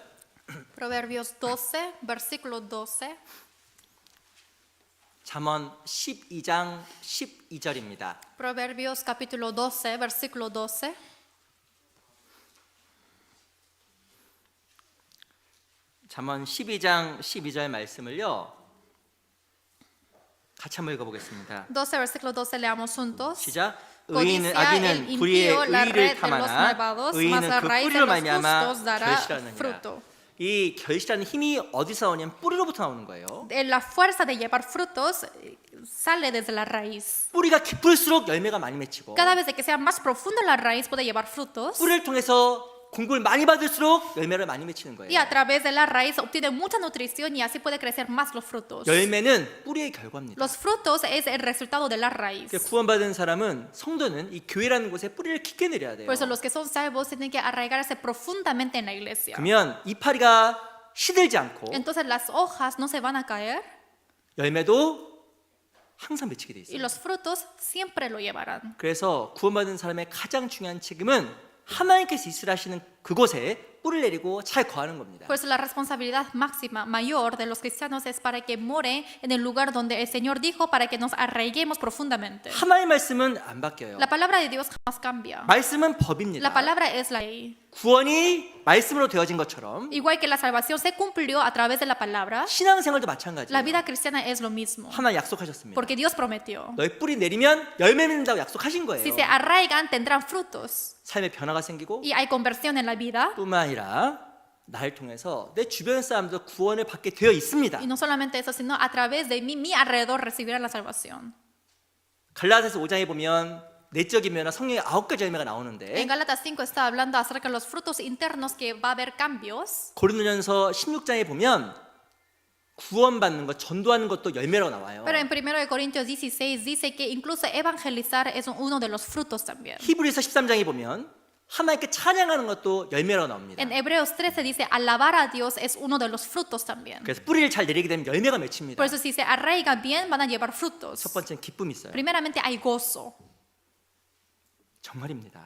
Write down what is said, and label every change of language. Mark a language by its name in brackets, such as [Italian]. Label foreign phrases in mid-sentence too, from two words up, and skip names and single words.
[Spanish] Proverbios 12, versículo 12. [Korean] 잠언 12장 12절입니다. [Spanish] Proverbios capítulo 12, versículo 12. [Korean] 잠언 12장 12절 말씀을요. 같이 한번 읽어보겠습니다. [Spanish] 12, versículo 12, leamos juntos. [Korean] 시작. [Spanish] Codicia el impío la red de los malvados, mas la raíz de los justos dará fruto. [Korean] 이 결실하는 힘이 어디서 오냐면 뿌리로부터 나오는 거예요. [Spanish] La fuerza de llevar frutos sale desde la raíz. [Korean] 뿌리가 깊을수록 열매가 많이 맺히고 [Spanish] Cada vez que sea más profunda la raíz puede llevar frutos. [Korean] 뿌리를 통해서 공급을 많이 받을수록 열매를 많이 맺히는 [Spanish] Y [Korean] 거예요. [Spanish] a través de la raíz obtiene mucha nutrición y así puede crecer más los frutos. [Korean] 열매는 뿌리의 결과입니다. [Spanish] Los frutos es el resultado de la raíz. [Korean] 그러니까 구원받은 사람은 성도는 이 교회라는 곳에 뿌리를 깊게 내려야 돼요. [Spanish] Por eso los que son salvos tienen que arraigarse profundamente en la iglesia. [Korean] 그러면 이파리가 시들지 않고 [Spanish] Entonces las hojas no se van a caer [Korean] 열매도 항상 맺히게 돼 [Spanish] y [Korean] 있어요. [Spanish] los frutos siempre lo llevarán. [Korean] 그래서 구원받은 사람의 가장 중요한 책임은 하나님께서 있으라시는 그곳에 뿌리를 내리고 잘 거하는 겁니다. [Spanish] Por eso la responsabilidad máxima, mayor de los cristianos es para que more en el lugar donde el Señor dijo para que nos arraiguemos profundamente. [Korean] 하나님의 말씀은 안 바뀌어요. [Spanish] La palabra de Dios jamás cambia. [Korean] 말씀은 [Spanish] La [Korean] 법입니다. [Spanish] palabra es la ley. [Korean] 구원이 말씀으로 되어진 것처럼 [Spanish] Igual que la salvación se cumplió a través de la palabra, [Korean] 신앙생활도 [Spanish] la [Korean] 마찬가지예요. [Spanish] vida cristiana es lo mismo. [Korean] 하나님 약속하셨습니다. [Spanish] Porque Dios prometió. [Korean] 너희 뿌리 내리면 열매 맺는다고 약속하신 거예요. [Spanish] Si se arraigan, tendrán frutos. [Korean] 삶의 변화가 생기고 [Spanish] Y hay conversión en la vida. [Korean] 뿐만 아니라 나를 통해서 내 주변 사람도 구원을 받게 되어 있습니다. [Spanish] Y no solamente eso, sino a través de mí, mi alrededor recibirán la salvación. [Korean] 갈라디아서 5장에 보면 내적인 면화 성령의 9가지 열매가 나오는데 [Spanish] En Gálatas 5 está hablando acerca de los frutos internos que va a haber cambios. [Korean] 고린도전서 16장에 보면 구원받는 것, 전도하는 것도 열매로 나와요. [Spanish] Pero en 1 Corintios 16 dice que incluso evangelizar es uno de los frutos también. [Korean] 히브리서 13장에 보면 하나님께 찬양하는 것도 열매로 나옵니다. [Spanish] En Hebreos 13 dice alabar a Dios es uno de los frutos también. [Korean] 그래서 뿌리를 잘 내리게 되면 열매가 맺힙니다. [Spanish] Por eso si se arraigan bien van a llevar frutos. [Korean] 첫 번째는 기쁨이 있어요. [Spanish] Primeramente hay gozo, [Korean] 정말입니다.